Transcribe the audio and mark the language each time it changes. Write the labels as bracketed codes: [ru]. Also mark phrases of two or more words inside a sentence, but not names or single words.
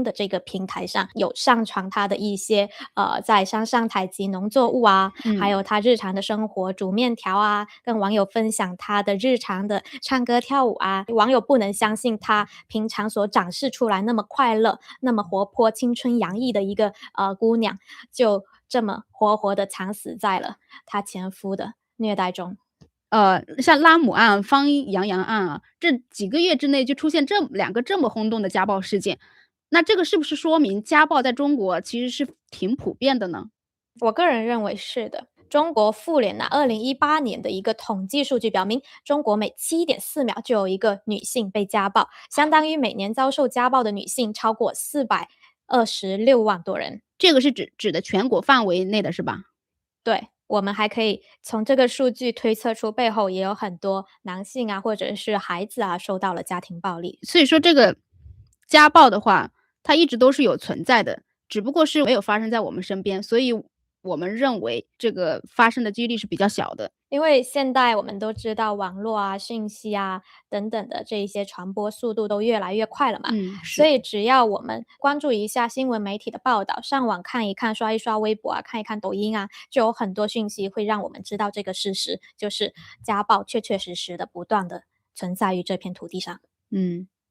[zh] 的這個平台上有上傳他的一些在山上採集農作物啊，還有他日常的生活煮麵條啊，跟網友分享他的日常的唱歌跳舞啊，網友不能相信他平常所展示出來那麼快樂、那麼活潑、青春洋溢的一個姑娘，就這麼活活的慘死在了他前夫的虐待中。像拉姆案、方洋洋案啊，這幾個月之內就出現2個這麼轟動的家暴事件，那這個是不是說明家暴在中國其實是挺普遍的呢？我個人認為是的。中國婦聯2018年的一個統計數據表明，中國每7.4秒就有一個女性被家暴，相當於每年遭受家暴的女性超過426萬多人。這個是指的全國範圍內的是吧？對。我們還可以從這個數據推測出背後也有很多男性啊，或者是孩子啊，受到了家庭暴力。所以說這個家暴的話，它一直都是有存在的，只不過是沒有發生在我們身邊，所以我們認為這個發生的幾率是比較小的。因為現在我們都知道網絡啊、信息啊等等的這一些傳播速度都越來越快了嘛，所以只要我們關注一下新聞媒體的報道，上網看一看，刷一刷微博啊，看一看抖音啊，就有很多訊息會讓我們知道這個事實，就是家暴確確實實的不斷的存在於這片土地上。